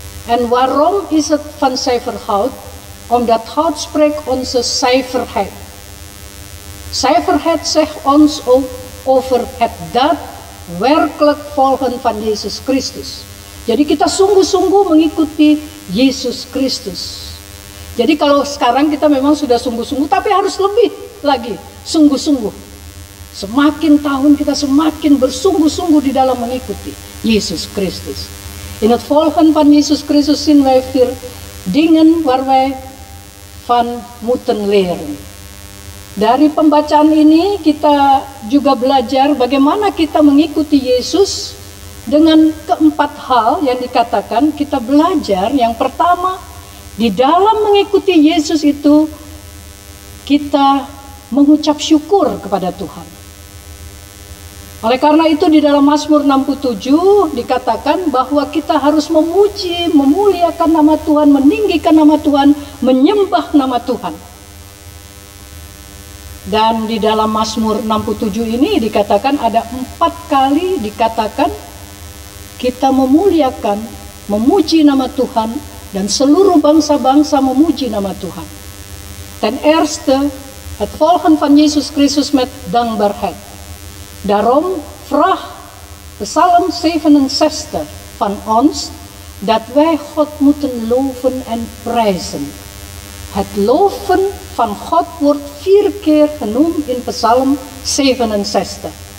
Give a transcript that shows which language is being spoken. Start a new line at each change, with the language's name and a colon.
Dutch: En waarom is het van zuiver hout? Omdat hout spreekt onze zuiverheid. Zuiverheid zegt ons ook over het daadwerkelijk volgen van Yesus Kristus.
Indonesian: Jadi kita sungguh-sungguh mengikuti Yesus Kristus. Jadi kalau sekarang kita memang sudah sungguh-sungguh, tapi harus lebih lagi sungguh-sungguh. Semakin tahun kita semakin bersungguh-sungguh di dalam mengikuti Yesus Kristus.
Dutch: In het volgen van Yesus Kristus zien wij 4 dingen waar wij van moeten leren.
Indonesian: Dari pembacaan ini kita juga belajar bagaimana kita mengikuti Yesus dengan keempat hal yang dikatakan. Kita belajar yang pertama, di dalam mengikuti Yesus itu kita mengucap syukur kepada Tuhan. Oleh karena itu di dalam Mazmur 67 dikatakan bahwa kita harus memuji, memuliakan nama Tuhan, meninggikan nama Tuhan, menyembah nama Tuhan. Dan di dalam Mazmur 67 ini dikatakan ada 4 kali dikatakan kita memuliakan, memuji nama Tuhan, dan seluruh bangsa-bangsa memuji nama Tuhan.
Dutch: Ten eerste, het volgen van Yesus Christus met dankbaarheid. Daarom vraagt Psalm 67 van ons dat wij God moeten loven en prijzen. Het loven van God wordt 4 keer genoemd in Psalm 67.